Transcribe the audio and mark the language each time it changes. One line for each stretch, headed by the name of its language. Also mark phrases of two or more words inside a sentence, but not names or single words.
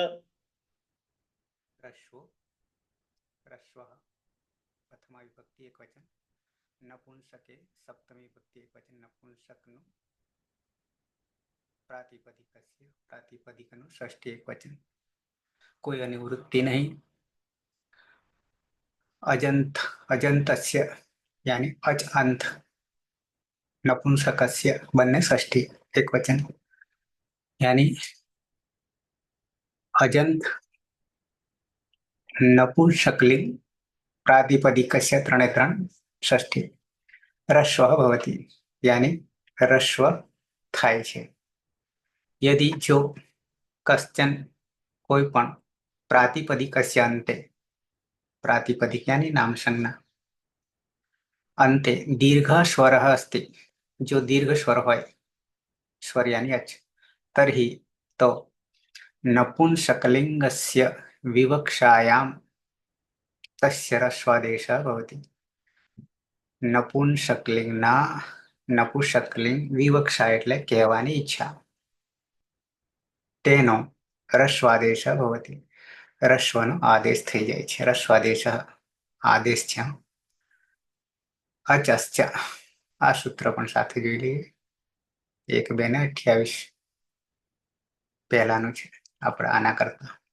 Gujarati: રશ્વો રશ્વઃ પ્રથમા વિભક્તિ એકવચન, નપુંસકે સપ્તમી વિભક્તિ એકવચન, નપુંસકનું પ્રાતિપદિકસ્ય પ્રાતિપદિકનું ષષ્ઠી એકવચન. કોઈ અનિવૃત્તિ નહીં. અજંત અજંતસ્ય
Hindi: यानी अच अंत.
Gujarati: नपुंसकस्य બંને ષષ્ઠી એકવચન
Sanskrit: यानी अजंत नपुंसकलिंग प्रातिपदिकस्य
Gujarati: ત્રણે ત્રણ ષષ્ઠી. રસ્વ ભવતિ यानी રસ્વ થાય છે.
Sanskrit: यदि जो कश्चन कोई पण प्रातिपदिकस्य अंते, प्रातिपदिक यानी नाम संज्ञा, अंते दीर्घ स्वर अस्ति, जो दीर्घ स्वर होय, स्वर यानी अच, तर्हि तो नपुंसकलिंगस्य विवक्षायां तस्य रस्वादेशः भवति.
Gujarati: नपुंसकलिंगना
Sanskrit: नपुंसकलिंग विवक्षा
Gujarati: એટલે કહેવાની ઈચ્છા, તેનો રસ્વાદેશ ભવતિ. રસ્વનો આદેશ થઈ જાય છે. રસ્વાદેશ આદેશ છે. અચશ્ચ, આ સૂત્ર પણ સાથે જોઈ લઈએ. 1-2-28 પહેલાનું છે આપણે આના કરતા.